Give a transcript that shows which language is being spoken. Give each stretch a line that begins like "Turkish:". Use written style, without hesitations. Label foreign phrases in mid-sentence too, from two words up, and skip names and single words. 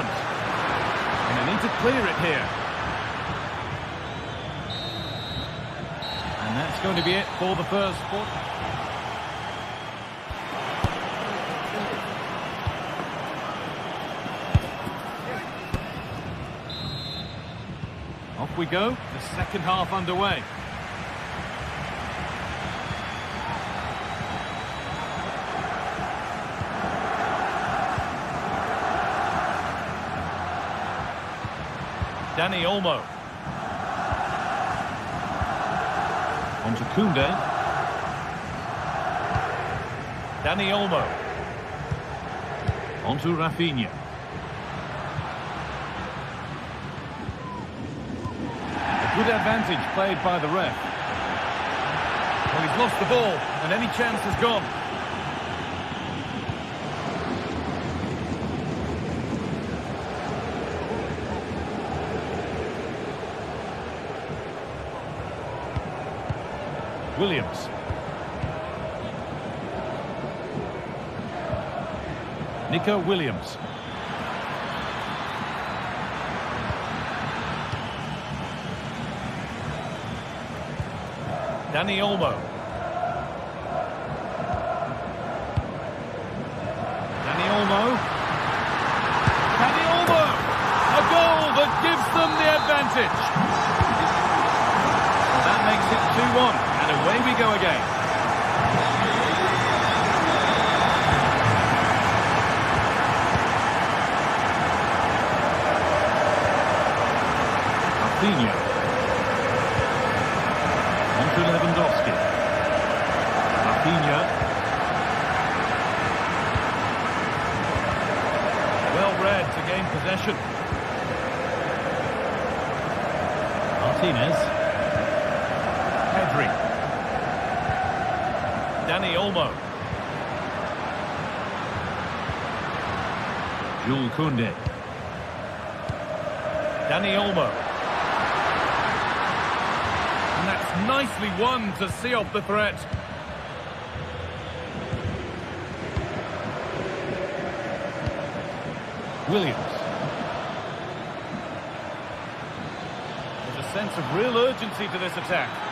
English: And they need to clear it here. And that's going to be it for the first quarter. Off we go, the second half underway. Dani Olmo. On to Koundé. Dani Olmo. On to Rafinha. Good advantage played by the ref. Well, he's lost the ball, and any chance is gone. Williams. Nico Williams. Dani Olmo. Dani Olmo. Dani Olmo! A goal that gives them the advantage. Well, that makes it 2-1, and away we go again. Rafinha. To Lewandowski. Rafinha. Well read to gain possession. Martinez. Pedri. Dani Olmo. Jules Koundé. Dani Olmo. Nicely won to see off the threat. Williams. There's a sense of real urgency to this attack.